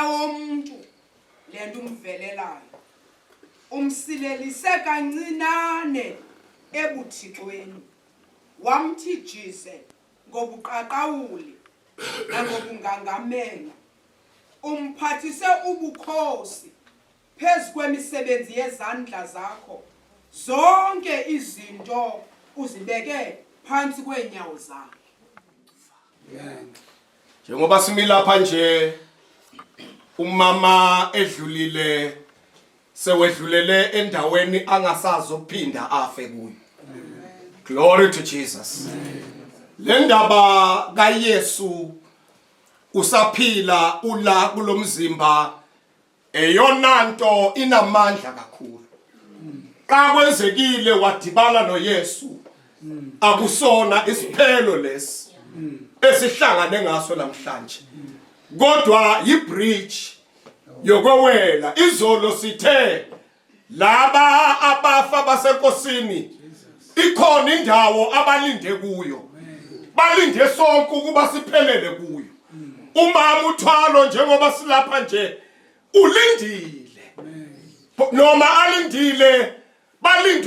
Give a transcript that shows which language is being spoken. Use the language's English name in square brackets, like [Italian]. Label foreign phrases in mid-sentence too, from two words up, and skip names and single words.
[Zulu] womuntu lento umvelelayo umsilelise kancinane ebuthixweni wamthijise ngobuqaqawuli nangobungangamela umphathise ubukhosi phezu kwemisebenzi yezandla zakho zonke izinto uzibeke phansi kwenyawo zakhe njengoba simila lapha nje umama edlulile sewedlulele endaweni angasazi ukuphinda afe kuyo [English] glory to Jesus [Zulu] le ndaba kaYesu [Xhosa] usaphila ula kulomzimba eyona nto inamandla kakhulu xa kwenzekile wadibana noYesu akusona isiphelo lesi esihlangane ngaso namhlanje kodwa yibridge yokwewela izolo sithe laba abafa basenkosini ikhona indawo abalinde kuyo balinde sonke ukuba siphelele kuyo umama uthwalo njengoba silapha nje ulindile noma alindile balinde